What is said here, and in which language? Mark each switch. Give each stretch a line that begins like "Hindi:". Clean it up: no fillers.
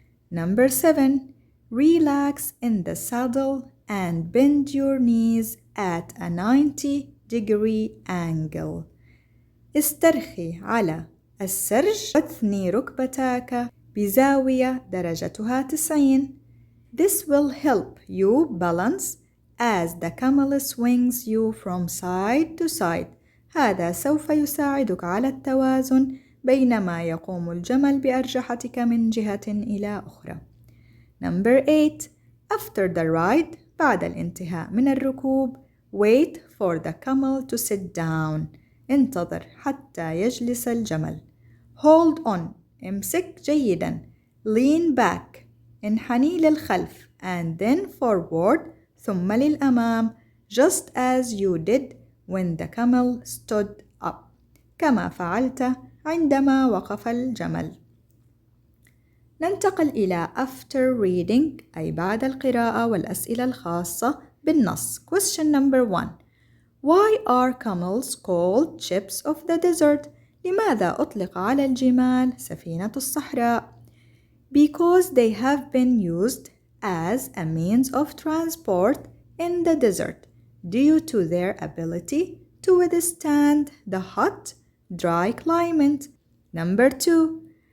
English: Number 7. Relax in the saddle and bend your knees at a 90-degree angle.
Arabic: استرخي على السرج واثني ركبتاك بزاوية درجتها 90.
English: This will help you balance as the camel swings you from side to side.
Arabic: هذا سوف يساعدك على التوازن بينما يقوم الجمل بأرجحتك من جهة إلى أخرى.
English: Number 8. After the ride
Arabic: بعد الانتهاء من الركوب
English: wait for the camel to sit down.
Arabic: انتظر حتى يجلس الجمل.
English: Hold on
Arabic: امسك جيدا.
English: Lean back
Arabic: انحني للخلف
English: and then forward
Arabic: ثم للأمام
English: just as you did when the camel stood up
Arabic: كما فعلت عندما وقف الجمل. ننتقل إلى
English: after reading
Arabic: أي بعد القراءة والأسئلة الخاصة بالنص.
English: Question number 1. Why are camels called ships of the desert?
Arabic: لماذا أطلق على الجمال سفينة الصحراء؟
English: Because they have been used as a means of transport in the desert due to their ability to withstand the hot, dry climate. Number 2.